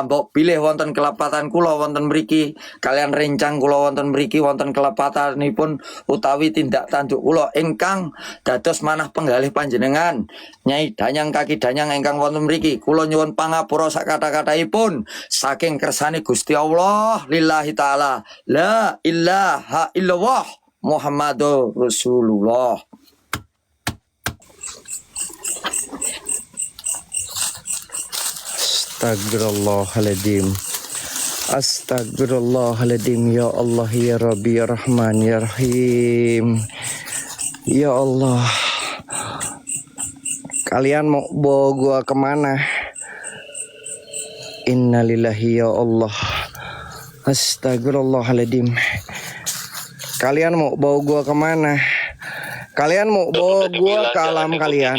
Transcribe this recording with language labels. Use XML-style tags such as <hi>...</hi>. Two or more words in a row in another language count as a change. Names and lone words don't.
<jv>mbok bilih wonten kelepatan kula wonten mriki kalian rencang kula wonten mriki wonten kelepatanipun utawi tindak tanduk kula ingkang dados manah penggalih panjenengan Nyai Danyang kaki Danyang ingkang wonten mriki kula nyuwun pangapura sak kata-kataipun saking kersane Gusti Allah</jv> <ar>لله تعالى لا إله إلا الله محمد رسول الله. Astagfirullahaladzim. Astagfirullahaladzim. يا الله يا رب يا رحمن يا رحيم. يا الله,</ar> <id>kalian mau bawa gua kemana?</id> <ar>إنا لله يا الله.</ar> <id>Astagfirullahaladzim. Kalian mau bawa gua kemana? Kalian mau bawa gua ke alam kalian.</id>